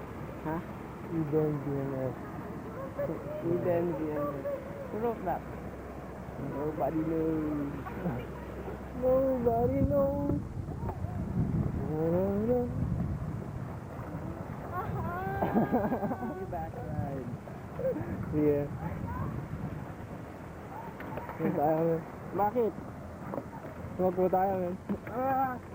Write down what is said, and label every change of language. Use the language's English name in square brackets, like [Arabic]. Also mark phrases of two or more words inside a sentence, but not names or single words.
[English] Ha? Eden DNF. Eden DNF. Who wrote that? Nobody knows. Nobody knows. Backside. [Filipino] Sige. Sige tayo, man. Bakit? Tumakbo tayo, man. Ah!